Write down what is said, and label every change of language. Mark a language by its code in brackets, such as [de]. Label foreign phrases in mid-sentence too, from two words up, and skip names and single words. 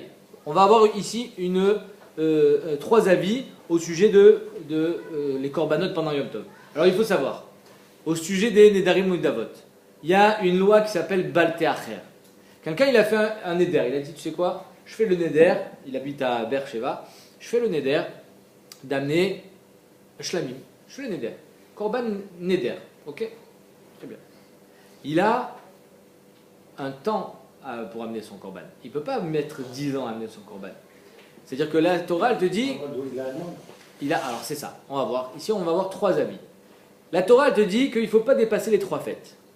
[fr] On va avoir ici 3 avis au sujet de les korbanot pendant Yom Tov. Alors il faut savoir, au sujet des Nedarim ou Davot, il y a une loi qui s'appelle [he] בל תאחר. [fr] Quelqu'un il a fait un Neder, il a dit tu sais quoi, je fais le Neder, il habite à Beersheba. Je fais le neder d'amener shlamim. Je fais le neder. [he] קרבן נדר. [fr] Ok? Très bien. Il a un temps pour amener son korban. Il ne peut pas mettre 10 ans à amener son korban. C'est-à-dire que la Torah, elle te dit. Alors c'est ça. On va voir. Ici, on va voir 3 avis. La Torah, elle te dit qu'il ne faut pas dépasser les 3 fêtes.